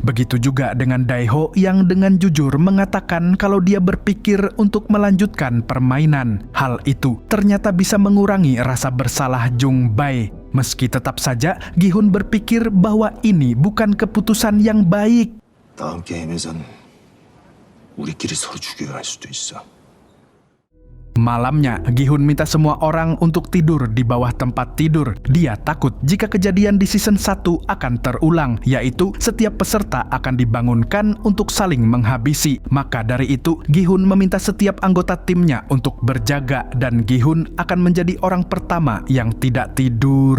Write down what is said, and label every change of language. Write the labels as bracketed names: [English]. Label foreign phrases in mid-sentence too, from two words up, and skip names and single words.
[Indonesian] Begitu juga dengan Dae-ho yang dengan jujur mengatakan kalau dia berpikir untuk melanjutkan permainan. Hal itu ternyata bisa mengurangi rasa bersalah Jung Bae. Meski tetap saja Gi-hun berpikir bahwa ini bukan keputusan yang baik. [Korean] 다음 게임에선 우리끼리 서로 죽여야 할 수도 있어. [Indonesian] Malamnya, Gi-hun minta semua orang untuk tidur di bawah tempat tidur. Dia takut jika kejadian di season 1 akan terulang, yaitu setiap peserta akan dibangunkan untuk saling menghabisi. Maka dari itu, Gi-hun meminta setiap anggota timnya untuk berjaga dan Gi-hun akan menjadi orang pertama yang tidak tidur.